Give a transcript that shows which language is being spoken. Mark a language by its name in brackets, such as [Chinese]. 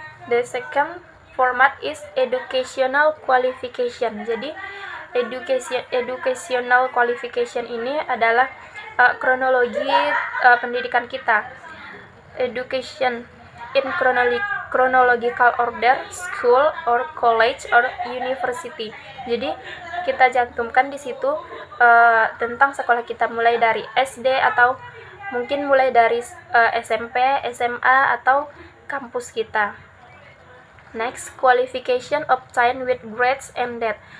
[English] The second format is educational qualification. [Indonesian] Jadi educational qualification ini adalah kronologi pendidikan kita. [English] Education in chronological order, school or college or university. [Indonesian] Jadi kita cantumkan di situ tentang sekolah kita, mulai dari SD atau mungkin mulai dari SMP, SMA atau kampus kita. [English] Next, qualification obtained with grades and date.